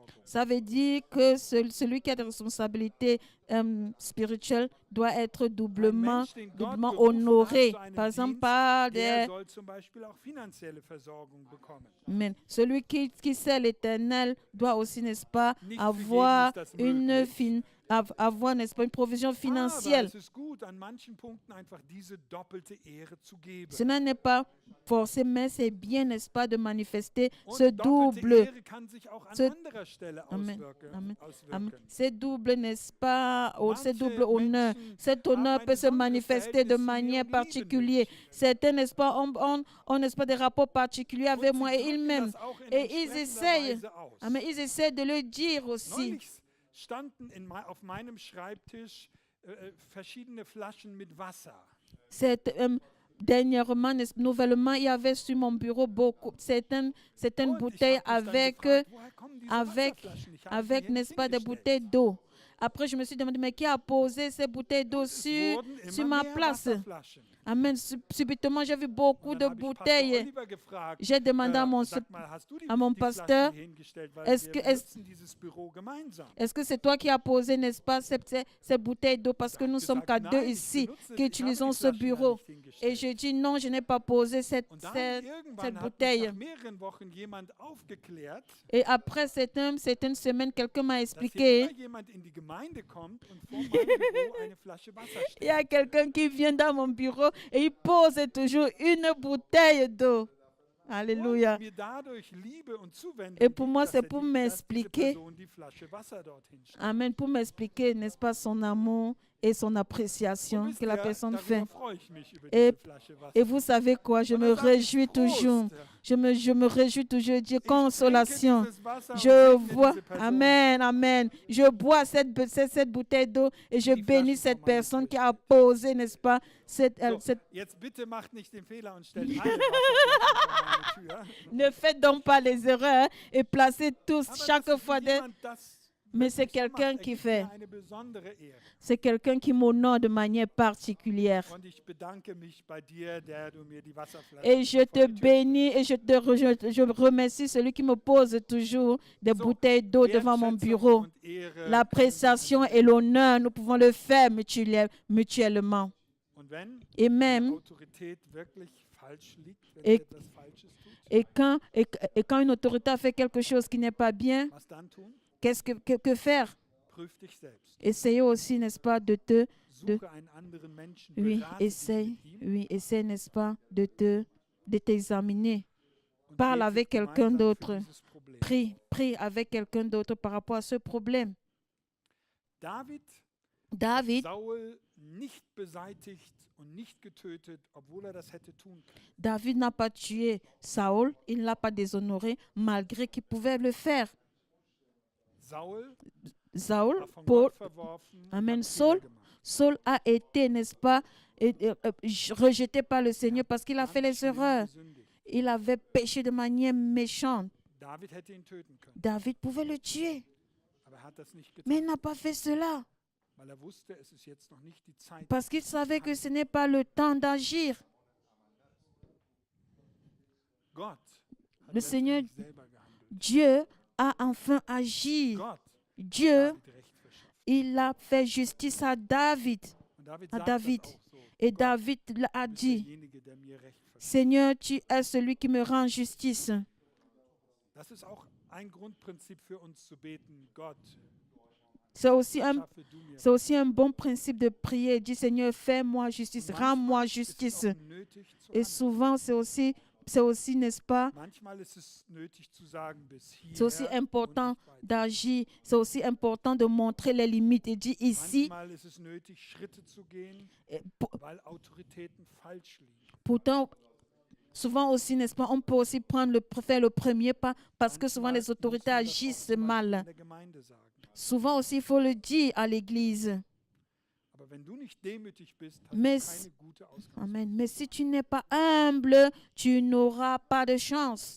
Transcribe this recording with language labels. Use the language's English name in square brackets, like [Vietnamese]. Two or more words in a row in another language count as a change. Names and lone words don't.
[French] Ça veut dire que celui qui a des responsabilités spirituelles doit être [German] Ein [French] doublement, [German] Mensch, den Gott [French] doublement [German] berufen [French] honoré. [German] hat zu einem [French] Par exemple, [German] Dienst, [French] par [German] der [French] des... [German] soll zum Beispiel auch finanzielle Versorgung bekommen. [French] Amen. Celui qui sait l'Éternel doit aussi, n'est-ce pas, [German] Nicht [French] avoir [German] für jeden ist das [French] une, [German] möglich. [French] avoir, n'est-ce pas, une provision [German] Aber [French] financière. [German] es ist gut, an manchen Punkten einfach diese doppelte Ehre zu geben. [French] Cela n'est pas forcé, mais c'est bien, n'est-ce pas, de manifester [German] Und [French] ce [German] doppelte [French] double. [German] Ehre kann sich auch an [French] ce- [German] anderer Stelle [French] Amen. [German] auswirken. [French] Amen. [German] auswirken. [French] Amen. C'est double, n'est-ce pas, c'est [German] Manche [French] double honneur. [German] Menschen [French] Cet honneur [German] haben ein [French] peut se [German] besonderes [French] manifester de [German] Verhältnis zu mir [French] manière [German] und lieben [French] particulière. [German] mich. [French] Certains, n'est-ce pas, ont, n'est-ce pas, des rapports particuliers avec [German] Und [French] moi [German] sie [French] et ils [German] drücken [French] m'aiment. [German] das auch in [French] Et ils [German] entsprechender [French] essayent, [German] Weise aus. [French] Amen, ils essaient de le dire aussi. [German] Neulich standen auf meinem Schreibtisch verschiedene Flaschen mit Wasser. [French] Dernièrement, nouvellement, il y avait sur mon bureau certaines [German] Und ich [French] bouteilles [German] hab mich dann [French] avec, [German] gefragt, woher kommen diese [French] avec, [German] Wasserflaschen? Ich habe sie [French] avec, [German] hier [French] n'est-ce pas, des [German] hingestellt. [French] bouteilles d'eau. Après, je me suis demandé, mais qui a posé ces bouteilles d'eau [German] Es [French] sur [German] wurden [French] sur [German] immer [French] ma [German] mehr [French] place? [German] Wasserflaschen. [French] Amen. Subitement, j'ai vu beaucoup [German] Und [French] de [German] dann habe ich Pastor [French] bouteilles. [German] Oliver gefragt, [French] J'ai demandé à mon [German] sag mal, hast du [French] à mon [German] die Flaschen [French] pasteur, [German] hier hingestellt, weil [French] est-ce [German] wir [French] que- [German] benutzen dieses Büro gemeinsam. [French] est-ce que c'est toi qui as posé, n'est-ce pas, ces bouteilles d'eau? Parce que nous sommes qu'à deux [German] Nein, [French] ici [German] ich [French] qui utilisons ce bureau. Et je dis non, je n'ai pas posé cette [German] Und dann [French] cette [German] irgendwann hat mich [French] bouteille. [German] nach mehreren Wochen jemand aufgeklärt, [French] Et après certaines semaines, quelqu'un m'a [German] dass hier [French] expliqué. [German] immer jemand in die Gemeinde kommt und vor meinem Büro eine Flasche Wasser [French] Il y a [German] steht. [French] quelqu'un qui vient dans mon bureau et il pose toujours une bouteille d'eau. Alléluia. [German] Und mir dadurch Liebe und Zuwendung [French] Et pour [German] gibt, [French] moi, [German] dass [French] c'est [German] er [French] pour [German] dass diese [French] m'expliquer. [German] Person die Flasche Wasser dorthin stellt. [French] Amen. Pour m'expliquer, n'est-ce pas, son amour et son [German] Und [French] appréciation [German] wisst [French] que la [German] ihr, [French] personne [German] darüber [French] fait. [German] freue ich mich über [French] Et- [German] diese Flasche Wasser. [French] Et vous savez quoi? Je [German] Und [French] me [German] dann sage ich, [French] réjouis toujours. [German] Prost. [French] Je me réjouis toujours. Je dis [German] Ich [French] consolation. [German] trinke dieses Wasser und [French] Je [German] segne [French] vois, [German] diese Person. [French] amen, amen. Je bois cette bouteille d'eau et je [German] Die [French] bénis [German] Flaschen [French] cette [German] von meinem [French] personne [German] Tisch. [French] qui a posé, n'est-ce pas, cette, [German] So, [French] cette- [German] jetzt bitte macht nicht den Fehler und stellt alle Wasserflaschen vor meine Tür. [French] Ne faites donc pas les erreurs hein, et placez tous [German] Aber [French] chaque [German] dass [French] fois des... [German] jemand das [French] Mais c'est [German] wirklich so [French] quelqu'un [German] macht, [French] qui [German] ergibt [French] fait. [German] mir eine besondere Ehre. [French] C'est quelqu'un qui m'honore de manière particulière. [German] Und ich bedanke mich bei dir, der du mir die Wasserflasche [French] Et je te bénis et je remercie celui qui me pose toujours des [German] So, [French] bouteilles d'eau devant mon bureau. [German] und Ehre [French] L'appréciation et l'honneur, nous pouvons le faire mutuellement. [German] Und wenn [French] Et [German] die [French] même, [German] Autorität wirklich falsch liegt, wenn [French] Et- [German] sie etwas Falsches tut, [French] et quand une autorité a fait quelque chose qui n'est pas bien, [German] was dann tun? [French] qu'est-ce que faire? [German] Prüf dich selbst. [French] Essayez aussi, n'est-ce pas, de [German] Suche einen anderen Menschen. [French] oui, [German] berate dich [French] essaye, [German] mit ihm [French] oui, essaye, n'est-ce pas, de t'examiner. [German] und [French] Parle [German] red [French] avec [German] sich [French] quelqu'un [German] gemeinsam für [French] d'autre. [German] dieses Problem. [French] Prie avec quelqu'un d'autre par rapport à ce problème. [German] David hat [French] David, [German] Saul nicht beseitigt und nicht getötet, obwohl er das hätte tun können. [French] David n'a pas tué Saül, il ne l'a pas déshonoré, malgré qu'il pouvait le faire. [German] Saul [French] Saül, [German] war von [French] Paul, [German] Gott verworfen und [French] Amen, [German] hat Fehler gemacht. [French] Saul a été, n'est-ce pas, rejeté par le Seigneur parce qu'il a fait [German] Ganz [French] les [German] schlimm [French] erreurs. [German] gesündigt. [French] Il avait péché de manière méchante. [German] David hätte ihn töten können, [French] David pouvait le tuer, [German] aber er hat das nicht [French] mais [German] getan, [French] il n'a pas fait cela [German] weil er wusste, es ist jetzt noch nicht die Zeit. [French] parce qu'il savait que ce n'est pas le temps d'agir. [German] Gott hat [French] Le Seigneur, [German] letztendlich selber gehandelt. [French] Dieu a enfin agi. [German] Gott [French] Dieu, [German] David Recht verschafft. [French] il a fait justice à David. [German] Und David [French] à [German] sagt [French] David. [German] das auch so. [French] Et [German] Gott [French] David a [German] ist [French] dit, [German] derjenige, der mir Recht verschafft. [French] Seigneur, tu es celui qui me rend justice. [German] Das ist auch ein Grundprinzip für uns zu beten. Gott, [French] C'est aussi un, [German] schaffe du mir. [French] c'est aussi un bon principe de prier. Dis Seigneur, fais-moi justice, [German] Und [French] rends-moi [German] manchmal ist es [French] justice. [German] auch nötig zu [French] Et [German] handeln. [French] souvent, c'est aussi, n'est-ce pas, [German] Manchmal ist es nötig zu sagen, bis [French] c'est aussi [German] hierher und [French] important [German] nicht weiter. [French] d'agir. C'est aussi important de montrer les limites et dire ici. [German] Manchmal ist es nötig, Schritte zu gehen, weil Autoritäten falsch liegen. [French] Pourtant, souvent aussi, n'est-ce pas, on peut aussi faire le premier pas parce que souvent [German] Manchmal [French] les autorités [German] muss man das auch [French] agissent [German] zum Beispiel mal. in der Gemeinde sagen. [French] Souvent aussi, il faut le dire à l'église. [German] Aber wenn du nicht demütig bist, hast [French] Mais [German] du keine gute Ausgangslage. [French] Amen. Mais si tu n'es pas humble, tu n'auras pas de chance.